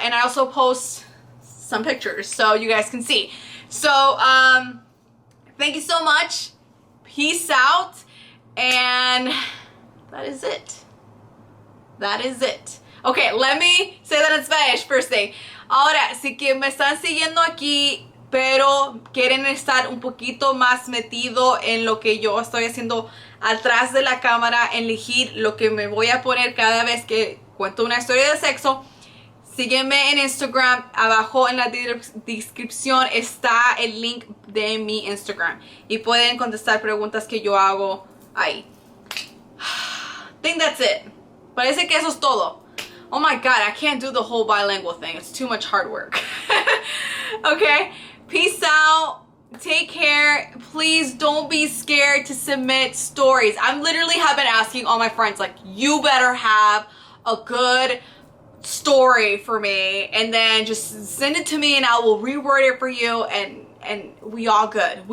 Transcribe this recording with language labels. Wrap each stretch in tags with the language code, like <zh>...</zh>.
<en>And I also post some pictures so you guys can see. So thank you so much. Peace out. And that is it. That is it. Okay, let me say that in Spanish first thing.</en> <es>Ahora, si que me están siguiendo aquí, pero quieren estar un poquito más metido en lo que yo estoy haciendo atrás de la cámara, elegir lo que me voy a poner cada vez que cuento una historia de sexo, sígueme en Instagram. Abajo en la descripción está el link de mi Instagram y pueden contestar preguntas que yo hago ahí.</es> <en>I think that's it.</en> <es>Parece que eso es todo.</es> <en>Oh my god, I can't do the whole bilingual thing. It's too much hard work. Okay, peace out. Take care. Please don't be scared to submit stories. I'm literally have been asking all my friends, like, you better have a good story for me, and then just send it to me and I will reword it for you, and we all good.</en>